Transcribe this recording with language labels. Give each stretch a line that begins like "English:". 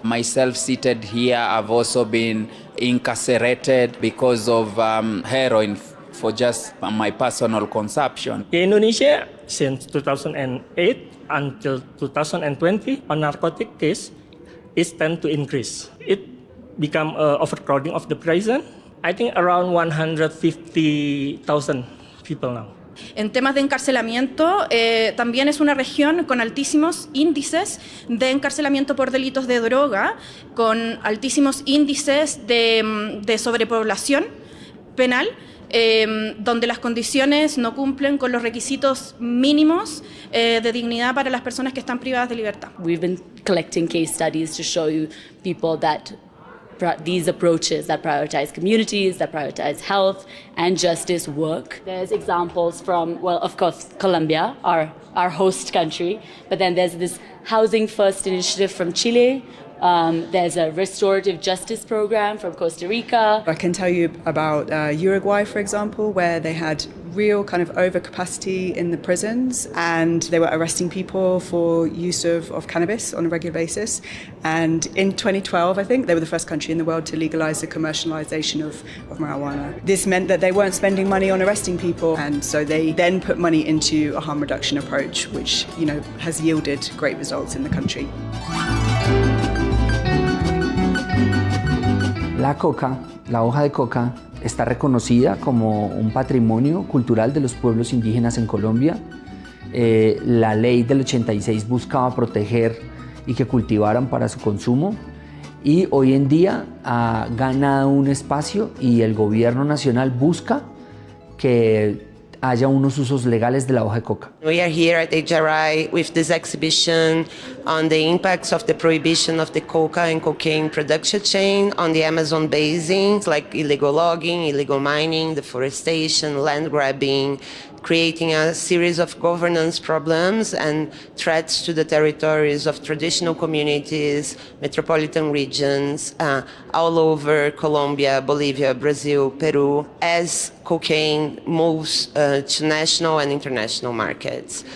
English: Myself seated here, I've also been incarcerated because of heroin for just my personal consumption. In Indonesia, since 2008 until 2020, on narcotic case, it tends to increase. It become overcrowding of the prison. I think around 150,000 people now.
Spanish: En temas de encarcelamiento, también es una región con altísimos índices de encarcelamiento por delitos de droga, con altísimos índices de sobrepoblación penal, donde las condiciones no cumplen con los requisitos mínimos de dignidad para las personas que están privadas de libertad.
English: We've been collecting case studies to show you people that these approaches that prioritize communities, that prioritize health and justice work. There's examples from, well, of course, Colombia, our host country, but then there's this Housing First initiative from Chile. There's a restorative justice program from Costa Rica. I can tell you about Uruguay, for example, where they had real kind of overcapacity in the prisons and they were arresting people for use of cannabis on a regular basis. And in 2012, I think, they were the first country in the world to legalize the commercialization of marijuana. This meant that they weren't spending money on arresting people, and so they then put money into a harm reduction approach, which, you know, has yielded great results in the country.
Spanish: La coca, la hoja de coca, está reconocida como un patrimonio cultural de los pueblos indígenas en Colombia. La ley del 86 buscaba proteger y que cultivaran para su consumo, y hoy en día ha ganado un espacio y el gobierno nacional busca que haya unos usos legales de la hoja de coca.
English: We are here at HRI with this exhibition on the impacts of the prohibition of the coca and cocaine production chain on the Amazon basin, like illegal logging, illegal mining, deforestation, land grabbing, creating a series of governance problems and threats to the territories of traditional communities, metropolitan regions, all over Colombia, Bolivia, Brazil, Peru, as cocaine moves to national and international markets.